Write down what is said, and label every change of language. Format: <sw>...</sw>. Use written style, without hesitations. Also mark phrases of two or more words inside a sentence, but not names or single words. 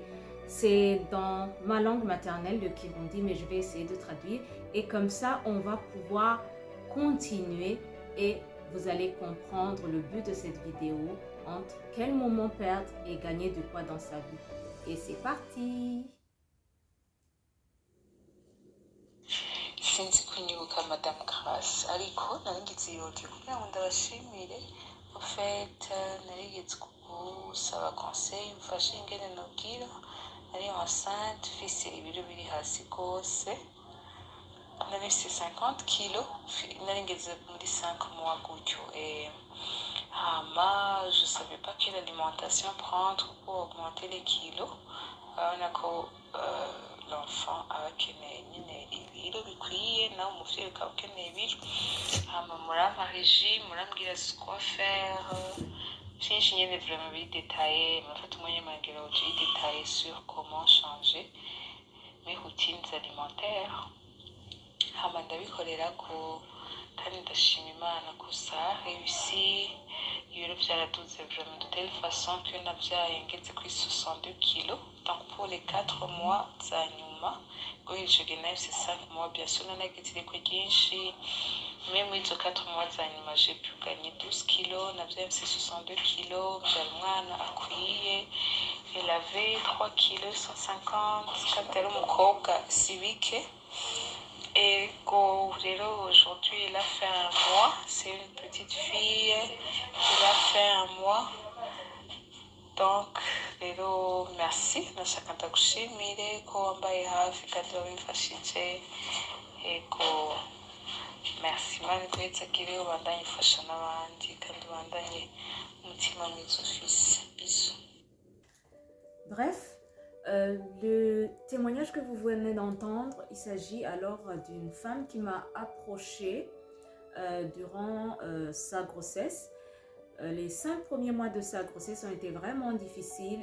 <fr>C'est dans ma langue maternelle, le Kirundi, mais je vais essayer de traduire. Et comme ça, on va pouvoir continuer et vous allez comprendre le but de cette vidéo entre quel moment perdre et gagner du poids dans sa vie. Et c'est parti!</fr> <rn>Sinzi kunyibuka Madame Grace ariko narigeze ibirori kugira ngo ndabashimire ofete narigeze gusaba conseil mfashe ingene nobwira nari enceinte mfise ibiro biri hasi rwose nari mfise 50 kilo nari ngeze muri 5 mois gutyo hama je</rn> <fr>savais pas quelle alimentation prendre pour augmenter les kilos</fr> <rn>urabona ko l'enfant aba akeneye nyine ibiro bikwiye nawe umuvyeyi ukaba ukeneye ibiro hama murampa régime murambwira ce</rn> <fr>quoi faire</fr> <rn>vyinshi nyene vraiment biri détaillé murafata umwanya muragira uji</rn> <fr>détaillé sur comment changer mes routines alimentaires</fr> <rn>hama ndabikorerako kandi ndashima imana ko</rn> <fr>ça a réussi</fr> <rn>ibiro vyaraduze</rn> <fr>vraiment de telle façon que</fr> <rn>navyaye ngeze kuri 62 kilos</rn> <fr>donc pour les 4 mois</fr> <rn>za nyuma guhera ico nayo</rn> <fr>c'est 5 mois bien sûr</fr> <rn>nanagitireko ryinshi mais muri izo 4 mois za nyuma</rn> <fr>j'ai pu gagner 12 kilos</fr> <rn>navyaye mfise 62 kilos vyari umwana akwiye</rn> <fr>elle avait 3 kilos 150</fr> <rn>kandi yari umukobwa sibike.</rn> <fr>Et aujourd'hui, elle a fait un mois. C'est une petite fille. Elle a fait un mois. Donc, merci.</fr> <rn>Nashaka ndagushimire ko wambaye hafi kandi wabimfashije. Ego, merci. Imana iguhezagire ubandanye ufasha n'abandi kandi ubandanye umutima mwiza ufise.</rn> <fr>Bisous. Bref, le témoignage que vous venez d'entendre, il s'agit alors d'une femme qui m'a approchée durant sa grossesse. Les 5 premiers mois de sa grossesse ont été vraiment difficiles.</fr>